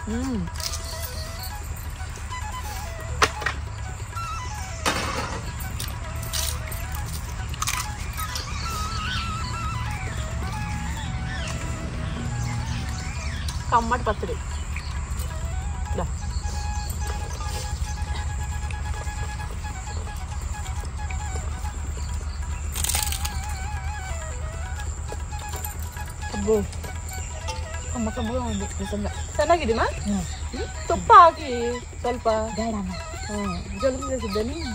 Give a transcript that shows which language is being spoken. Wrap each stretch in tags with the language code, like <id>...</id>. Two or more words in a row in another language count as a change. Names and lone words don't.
<te>కమ్మటి పచ్చడి అబ్బో కమ్మ కమ్మగా ఉంది నిజంగా</te> <kn>ಚೆನ್ನಾಗಿದೀಮಾ ತುಪ್ಪ ಹಾಕಿ ಸ್ವಲ್ಪ ಜಲ್ದಿ</kn> <te>చేసిద్దని</te>